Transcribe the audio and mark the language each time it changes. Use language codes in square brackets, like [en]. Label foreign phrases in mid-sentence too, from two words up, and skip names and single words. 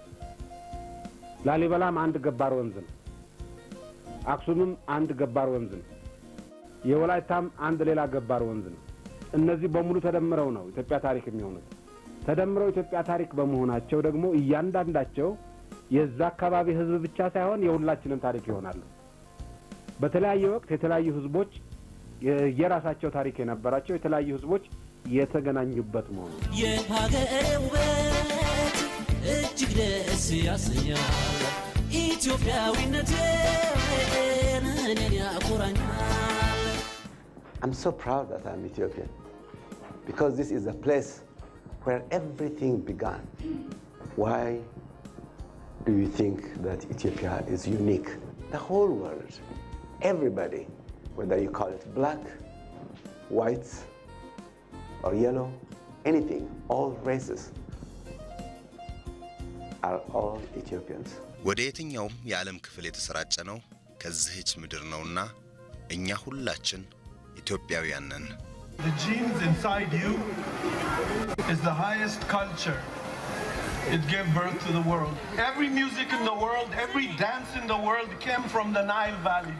[am] ላሊበላም አንድ ገባር ወንዝ ነው። አክሱምም አንድ ገባር ወንዝ ነው። የወላይታም አንድ ሌላ ገባር ወንዝ ነው። እነዚህ በሙሉ ተደምረው ነው ኢትዮጵያ ታሪክ የሚሆኑት። ተደምረው ኢትዮጵያ ታሪክ በመሆናቸው ደግሞ እያንዳንዳቸው የዛ አካባቢ ህዝብ ብቻ ሳይሆን የሁላችንም ታሪክ ይሆናሉ። በተለያየ ወቅት የተለያዩ ህዝቦች የራሳቸው ታሪክ የነበራቸው የተለያዩ ህዝቦች የተገናኙበት መሆኑ የሀገሬ ውበት እጅግ ደስ ያሰኛል። ኢትዮጵያዊነቴን እኔን ያኮራኛል። [en] I'm so proud that I'm Ethiopian because this is a place where everything began. Why do you think that Ethiopia is unique? The whole world, everybody, whether you call it black, white, or yellow, anything, all races are all Ethiopians. [am] ወደ የትኛውም የዓለም ክፍል የተሰራጨ ነው ከዚህች ምድር ነውና እኛ ሁላችን ኢትዮጵያውያን ነን። [en] The genes inside you is the highest culture. It gave birth to the world. Every music in the world, every dance in the world came from the Nile Valley.